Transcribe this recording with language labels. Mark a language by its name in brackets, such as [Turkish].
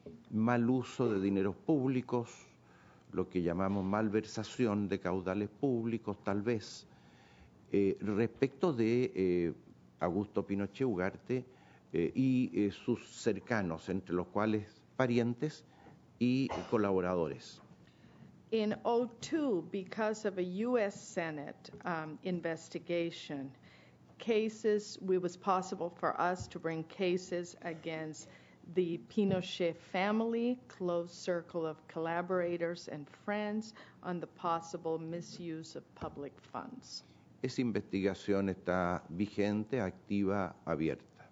[Spanish] mal uso de dineros públicos, lo que llamamos malversación de caudales públicos, tal vez, respecto de Augusto Pinochet Ugarte y sus cercanos, entre los cuales parientes y colaboradores. [English] In 2002, because of a U.S. Senate investigation, it was possible for us to bring cases against the Pinochet family, close circle of collaborators and friends on the possible misuse of public funds. [Spanish] esa investigación está vigente, activa, abierta.